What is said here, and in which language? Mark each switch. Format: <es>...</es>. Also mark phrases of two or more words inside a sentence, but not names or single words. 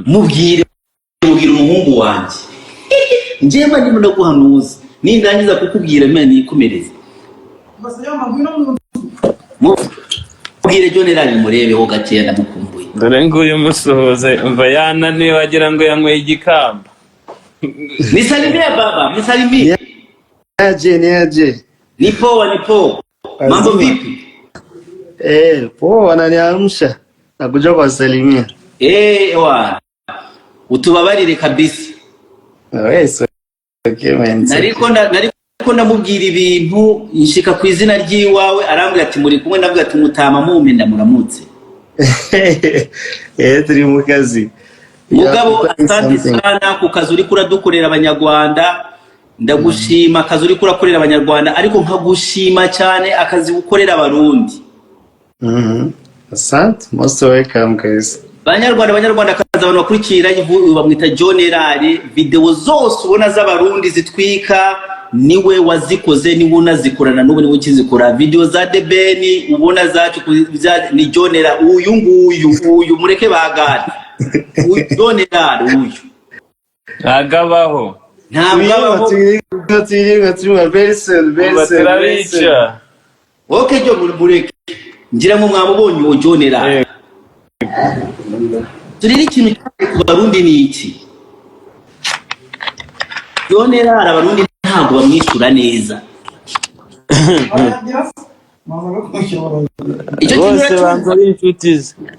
<rw>Mubwire umuhungu wanjye. Njema ndimo ndaguhanuza. Nindangiza kukubwira Imana nikomereze. Mubwire John murebeho gakeya ndamukumbuye. Dore nguyu musohoze umva yananiwe wagira ngo yanyweye igikamba.</rw> <sw>Nisalimie baba, nisalimie. Niaje. Ni poa. Mambo vipi? Poa wananiamsha. Nakuja kuwasalimia.</sw> <rw>Wa. Utubabarire kabisa.</rw> <en>Wewe okay man.</en> <rw>Nariko ndamubwira ibintu nshika ku izina ry'iwawe arambwira ati muri kumwe ndavuga ati mutama mume ndamuramutse. Turi mu kazi. Mugabo</rw> <sw>asante sana</sw> <rw>ku kazi uri kuradukorera abanyarwanda. Ndagushima akazi uri kurakorera abanyarwanda ariko nkagushima cyane akazi ukorera abarundi.</rw> <sw>Asante,</sw> <en>most welcome guys.</en> <rw>Banyarwanda akazi abantu bakurikira bamwita John Erari, video zose ubona z'abarundi zitwika niwe wazikoze niwe unazikorana n'ubu niwe ukizikora. Video za Debeni ubona zacu ni John Erari uyu mureke bagane. Uyu John Erari uyu. Agabaho. Ntabwo</rw> <en>very soon.</en> <rw>Okay John mureke. Ngira ngo mwamubonye uwo John Erari. Turiri ikintu ku Barundi ni iki? John Erari abarundi ntabwo bamwishyura neza. Bose banza inshuti ze.</rw>